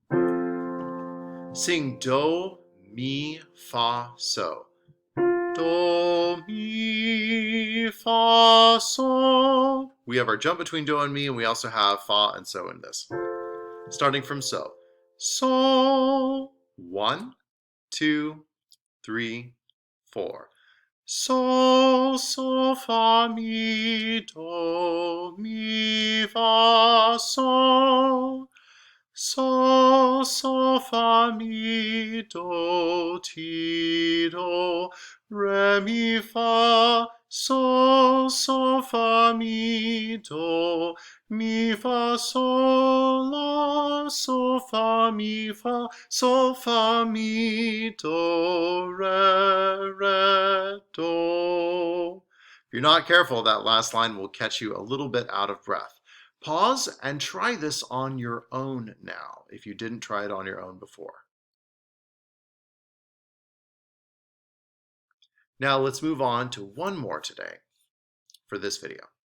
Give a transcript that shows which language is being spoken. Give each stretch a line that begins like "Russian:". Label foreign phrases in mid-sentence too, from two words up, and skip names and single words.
English: Sing do, mi, fa, so. Do, mi, fa, so. We have our jump between do and mi, and we also have fa and so in this. Starting from so. So. 1, 2, 3, 4. So, so, fa, mi, do, mi, fa, so. So, so, fa, mi, do, ti, do, re, mi, fa. So, so, fa, mi, do, mi, fa, sol, la, so, fa, mi, fa, so, fa, mi, do, re, do. If you're not careful, that last line will catch you a little bit out of breath. Pause and try this on your own now, if you didn't try it on your own before. Now let's move on to one more today for this video.